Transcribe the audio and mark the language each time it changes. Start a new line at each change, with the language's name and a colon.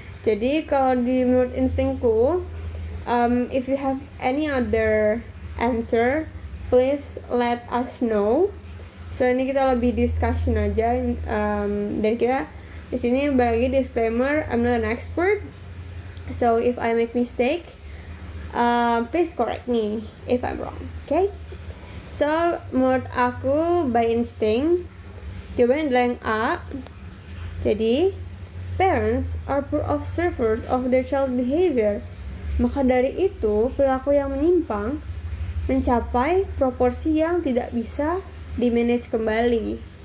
Indonesian: Jadi kalau di menurut instingku,
English: if you have any other answer, please let us know.
Indonesian: So ini kita lebih discussion aja, dan kita di sini bagi disclaimer,
English: I'm not an expert. So if I make mistake, please correct me if I'm wrong. Okay?
Indonesian: So menurut aku
English: by instinct,
Indonesian: jawabannya adalah yang A. Jadi,
English: parents are poor observers of their child behavior.
Indonesian: Maka dari itu, perilaku yang menyimpang mencapai proporsi yang tidak bisa di-manage kembali.